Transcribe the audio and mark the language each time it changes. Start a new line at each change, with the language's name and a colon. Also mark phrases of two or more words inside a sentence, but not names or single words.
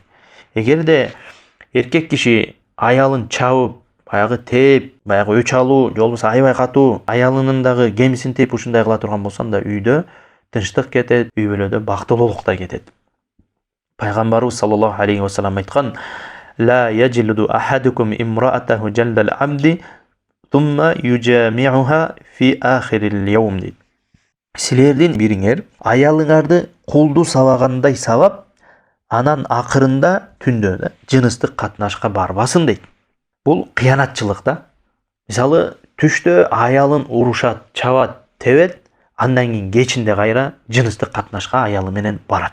Kyrgyz: Эгерде эркек киши аялын чабып, баягы теп, баягы өч алуу, же болбосо аябай катуу аялынын дагы кемисин теп ушундай кыла турган болсо, анда үйдө тынчтык кетет, үй бүлөдө бактылуулук да кетет. Пайгамбарыбыз
Arabic: صلى الله عليه وسلم
Kyrgyz: айткан:
Arabic: "لا يجلد أحدكم امرأته جلد العبد ثم يجامعها في آخر اليوم" дейт.
Kyrgyz: Силердин бириңер аялыңарды кулду сабагандай сабап, анан акырында түндө жыныстык катнашка барбасын дейт. Бул кыянатчылык да. Мисалы, түштө аялын урушат, чабат, тебет, андан кийин кечинде кайра жыныстык катнашка аялы менен барат.